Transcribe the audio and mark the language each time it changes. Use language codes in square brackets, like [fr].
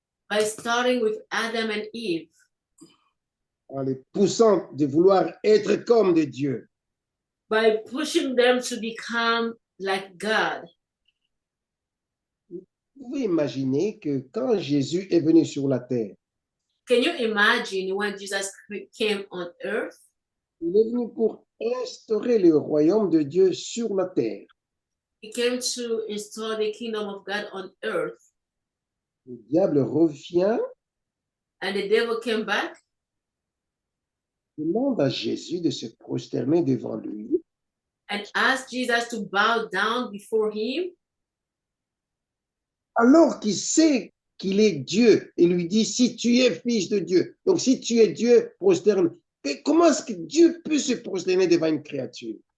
[en] by starting with Adam and Eve, [fr] en les poussant de vouloir être comme de Dieu. [en] by pushing them to become like God. [fr] Vous pouvez imaginer que quand Jésus est venu sur la terre, [en] Can you imagine when Jesus came on earth? [fr] il est venu pour instaurer le royaume de Dieu sur la terre. [en] He came to install the kingdom of God on earth. [fr] Le diable revient, [en] And the devil came back [fr] demande à Jésus de se prosterner devant lui. [en] and asked Jesus to bow down before him, [fr] Alors qu'il sait qu'il est Dieu et lui dit, si tu es fils de Dieu, donc si tu es Dieu, prosterne. Mais comment est-ce que Dieu peut se prosterner devant une créature?